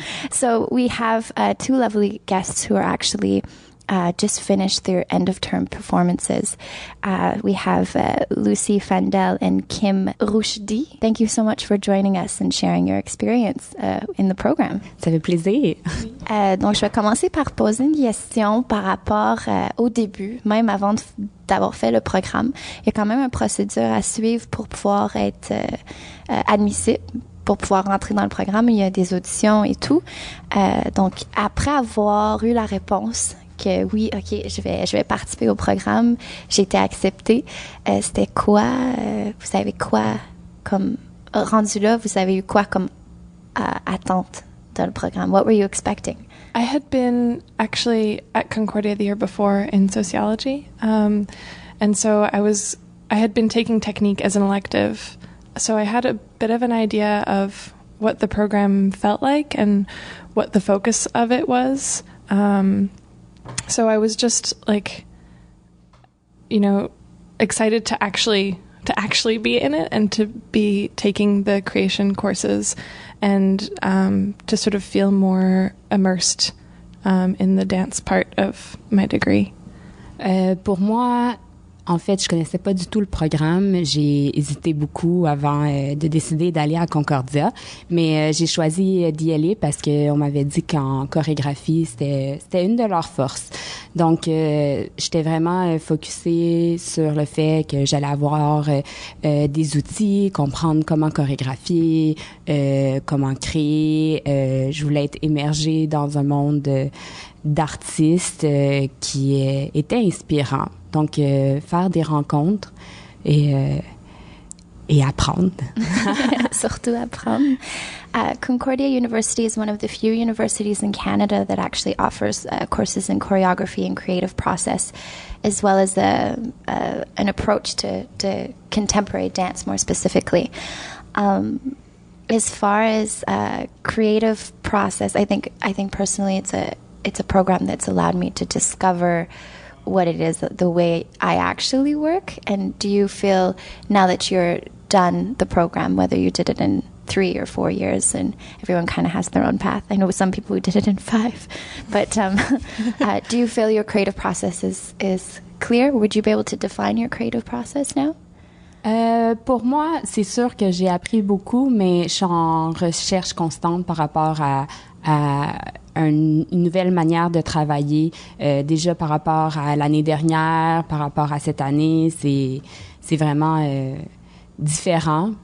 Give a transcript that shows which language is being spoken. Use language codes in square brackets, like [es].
[en] So we have two lovely guests who are actually just finished their end-of-term performances. We have Lucy Fandel and L.Rouchdy. Thank you so much for joining us and sharing your experience in the program. [fr] Ça fait plaisir. Donc, je vais commencer par poser une question par rapport au début, même avant d'avoir fait le programme. Il y a quand même une procédure à suivre pour pouvoir être admissible, pour pouvoir rentrer dans le programme. Il y a des auditions et tout. Donc, après avoir eu la réponse que oui, ok, je vais participer au programme, j'ai été acceptée. C'était quoi, vous avez quoi comme, rendu là, vous avez eu quoi comme attente dans le programme? [en] What were you expecting? I had been actually at Concordia the year before in sociology, and so I had been taking technique as an elective, so I had a bit of an idea of what the program felt like and what the focus of it was. So I was just like, excited to actually be in it and to be taking the creation courses and to sort of feel more immersed in the dance part of my degree. [fr] Pour moi, en fait, je connaissais pas du tout le programme. J'ai hésité beaucoup avant de décider d'aller à Concordia, mais j'ai choisi d'y aller parce qu'on m'avait dit qu'en chorégraphie, c'était une de leurs forces. Donc, j'étais vraiment focusée sur le fait que j'allais avoir des outils, comprendre comment chorégraphier, comment créer. Je voulais être immergée dans un monde d'artistes qui était inspirant. Donc, faire des rencontres et apprendre. Surtout apprendre. [en] Concordia University is one of the few universities in Canada that actually offers courses in choreography and creative process, as well as an approach to contemporary dance more specifically. As far as creative process, I think personally it's a program that's allowed me to discover what it is, the way I actually work. And do you feel now that you're done the program, whether you did it in 3 or 4 years, and everyone kind of has their own path. I know some people who did it in 5, but do you feel your creative process is clear? Would you be able to define your creative process now? [fr] Pour moi, c'est sûr que j'ai appris beaucoup, mais je suis en recherche constante par rapport à une nouvelle manière de travailler. Déjà par rapport à l'année dernière, par rapport à cette année, c'est vraiment différent.